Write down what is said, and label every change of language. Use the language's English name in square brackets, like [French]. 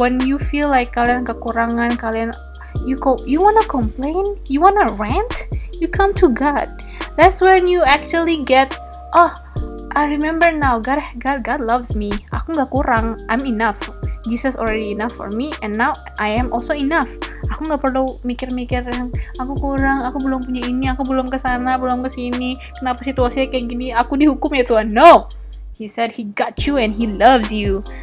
[English] When you feel like [Indonesian] kalian kekurangan, [English] you wanna complain, you wanna rant, you come to God. That's when you actually get, oh, I remember now, God loves me. [Indonesian] Aku nggak kurang, [English] I'm enough. Jesus already enough for me, and now I am also enough. [Indonesian] Aku nggak perlu mikir-mikir yang aku kurang, aku belum punya ini, aku belum kesana, belum kesini. Kenapa situasinya kayak gini? Aku dihukum ya Tuhan? [English] No, He said He got you and He loves you.